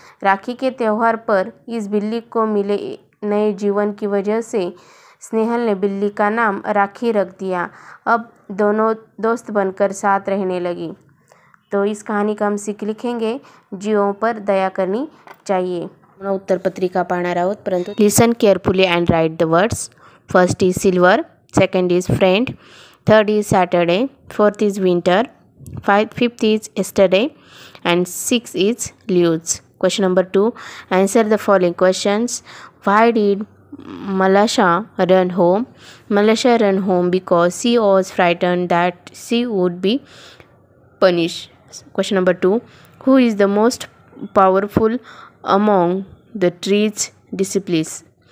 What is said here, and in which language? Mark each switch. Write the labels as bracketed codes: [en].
[hi] राखी के त्यौहार पर इस बिल्ली को मिले नए जीवन की वजह से स्नेहल ने बिल्ली का नाम राखी रख दिया। अब दोनों दोस्त बनकर साथ रहने लगी। तो इस कहानी का हम सीख लिखेंगे, जीवों पर दया करनी चाहिए। [mr] उत्तर पत्रिका पाहणार आहोत, परंतु [en] Listen carefully and write the words. First is silver, second is friend, third is Saturday, fourth is winter, fifth is yesterday, and 6 is leaves. Question number 2. Answer the following questions. Why did Malasha run home? Malasha ran home because she was frightened that she would be punished. Question number 2. Who is the most powerful among the trees disciples?